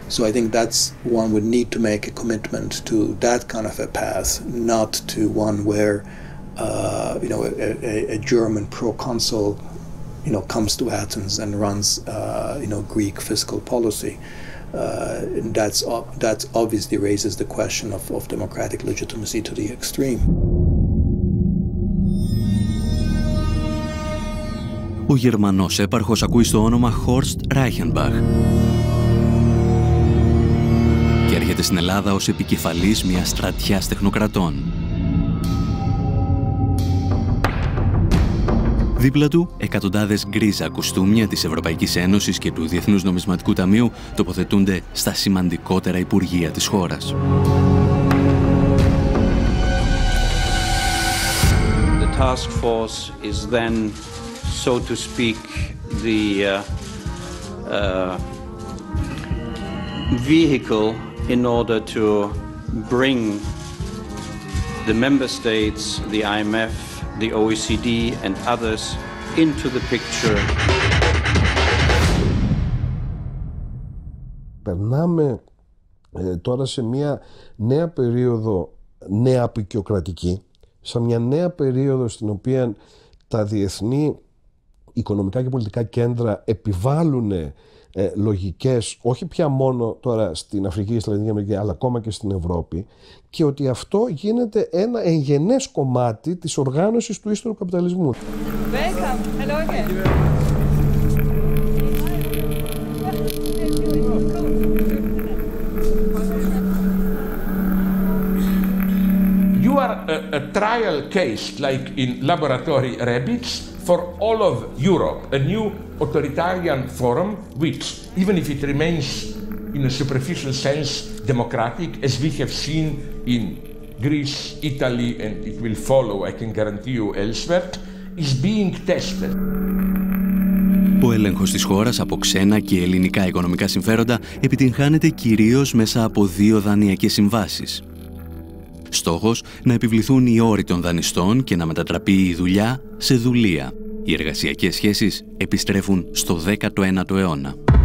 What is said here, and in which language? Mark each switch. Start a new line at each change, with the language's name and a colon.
English: So I think that's one would need to make a commitment to that kind of a path, not to one where, you know, a German proconsul, you know, comes to Athens and runs, you know, Greek fiscal policy. That's obviously raises the question of democratic legitimacy to the extreme.
Greek: Ο Γερμανός έπαρχος ακούει στο όνομα Horst Reichenbach και έρχεται στην Ελλάδα ως επικεφαλής μιας στρατιάς τεχνοκρατών. Δίπλα του, εκατοντάδες γκρίζα κουστούμια της Ευρωπαϊκής Ένωσης και του Διεθνούς Νομισματικού Ταμείου τοποθετούνται στα σημαντικότερα υπουργεία της χώρας.
English: The task force is then, so to speak, the vehicle in order to bring the member states, the IMF, the OECD and others into the picture.
Greek: Περνάμε τώρα σε μια νέα περίοδο νέα απεικιοκρατική, σε μια νέα περίοδο στην οποία τα διεθνή οικονομικά και πολιτικά κέντρα επιβάλλουν λογικές, όχι πια μόνο τώρα στην Αφρική και στη Λατινική Αμερική, αλλά ακόμα και στην Ευρώπη, και ότι αυτό γίνεται ένα εγγενές κομμάτι της οργάνωσης του ύστερου καπιταλισμού.
English: Welcome. Hello again. a trial case like in laboratory rabbits for all of Europe, a new authoritarian forum which, even if it remains in a superficial sense democratic, as we have seen in Greece, Italy, and it will follow, I can guarantee you, elsewhere, is being tested.
Greek: Ο έλεγχος της χώρας από ξένα και ελληνικά οικονομικά συμφέροντα επιτυγχάνεται κυρίως μέσα από 2 δανειακές συμβάσεις. Στόχος να επιβληθούν οι όροι των δανειστών και να μετατραπεί η δουλειά σε δουλεία. Οι εργασιακές σχέσεις επιστρέφουν στο 19ο αιώνα.